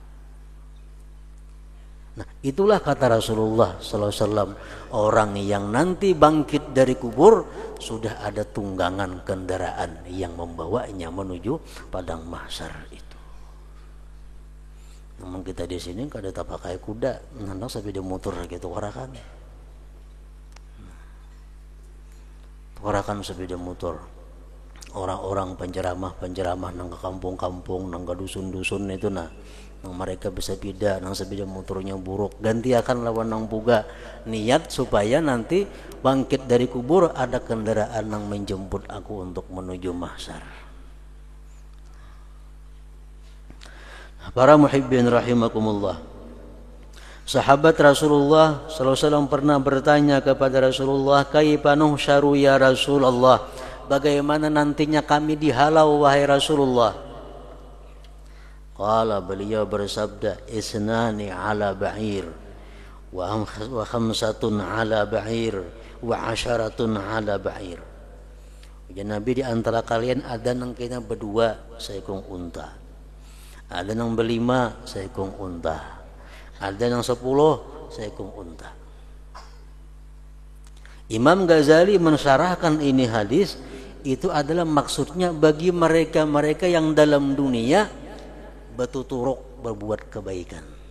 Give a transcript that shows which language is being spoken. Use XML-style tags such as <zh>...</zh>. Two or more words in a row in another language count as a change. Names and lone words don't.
<id>Nah, itulah kata Rasulullah</id> <ar>sallallahu alaihi wasallam,</ar> <id>orang yang nanti bangkit dari kubur sudah ada tunggangan kendaraan yang membawanya menuju padang mahsyar itu.</id> <bjn>Namun kita di sini kada tak pakai kuda, nandang sepeda motor gitu warakan. Warakan sepeda motor. Orang-orang penceramah nang ke kampung-kampung, nang ke dusun-dusun itu nang mereka bisa beda nang sepeda motornya buruk, ganti akan lawan nang buga,</bjn> <id>niat supaya nanti bangkit dari kubur ada kendaraan nang menjemput aku untuk menuju mahsyar. Para</id> <ar>muhibbin rahimakumullah,</ar> <id>sahabat Rasulullah</id> <ar>sallallahu alaihi wasallam</ar> <id>pernah bertanya kepada Rasulullah,</id> <ar>kaifa nuhsyaru ya Rasulullah,</ar> <id>bagaimana nantinya kami dihalau wahai Rasulullah? Qala, beliau bersabda,</id> <ar>isnani ala ba'ir wa khamsatun ala ba'ir wa asharatun ala ba'ir.</ar> <id>Ya Nabi, di antara kalian ada nang kena berdua seekor unta, ada nang berlima seekor unta, ada yang 10 seekor unta. Imam Ghazali mensyarahkan ini hadis, itu adalah maksudnya bagi mereka-mereka yang dalam dunia bertuturuk berbuat kebaikan.</id>